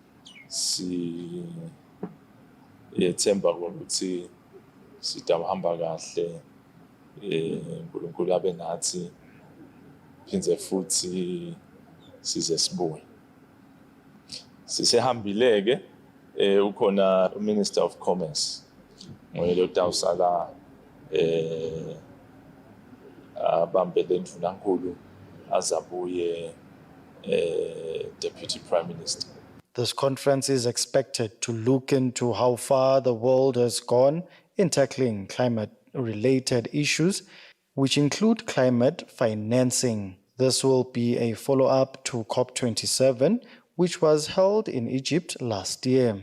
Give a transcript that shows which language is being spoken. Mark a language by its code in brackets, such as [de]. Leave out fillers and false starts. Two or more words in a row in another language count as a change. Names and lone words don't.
[ss] yethemba ukuthi sitahamba kahle uNkulunkulu abe nathi phindze futhi size sibuye sisehambileke ukhona [en] Minister of Commerce [ss] ngoyelo tawusala abambele indvunankulu azabuye [en] Deputy Prime Minister. This conference is expected to look into how far the world has gone in tackling climate-related issues, which include climate financing. This will be a follow-up to COP27, which was held in Egypt last year.